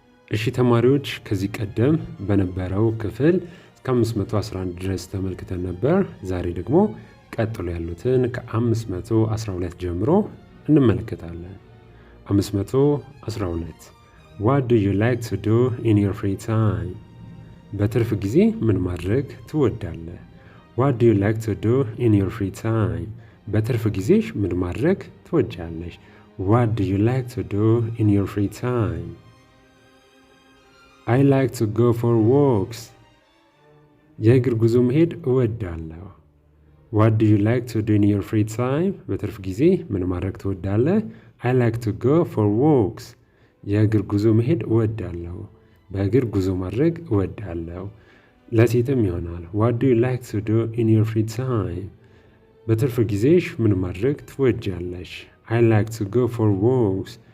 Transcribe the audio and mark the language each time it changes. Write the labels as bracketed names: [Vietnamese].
[Amharic] እሺ ተማሪዎች ከዚህ ቀደም በነበረው ክፍል እስከ 511 ድረስ ተመልክተን ነበር። ዛሬ ደግሞ ቀጥሎ ያሉትን ከ512 ጀምሮ እንመለከታለን። 512 [English] What do you like to do in your free time? [Amharic] በትርፍ ጊዜ ምን ማድረግ ትወዳለህ? [English] What do you like to do in your free time? [Amharic] በትርፍ ጊዜሽ ምን ማድረግ ትወጃለሽ? [English] What do you like to do in your free time? I like to go for walks. [Amharic] የእግር ጉዞ መሄድ እወዳለሁ። [English] What do you like to do in your free time? [Amharic] በትርፍ ጊዜ ምን ማድረግ ትወዳለህ? [English] I like to go for walks. [Amharic] የእግር ጉዞ መሄድ እወዳለሁ። በእግር ጉዞ ማድረግ እወዳለሁ። ለሴትም ይሆናል። [English] What do you like to do in your free time? [Amharic] በትርፍ ጊዜሽ ምን ማድረግ ትወጃለሽ? [English] I like to go for walks.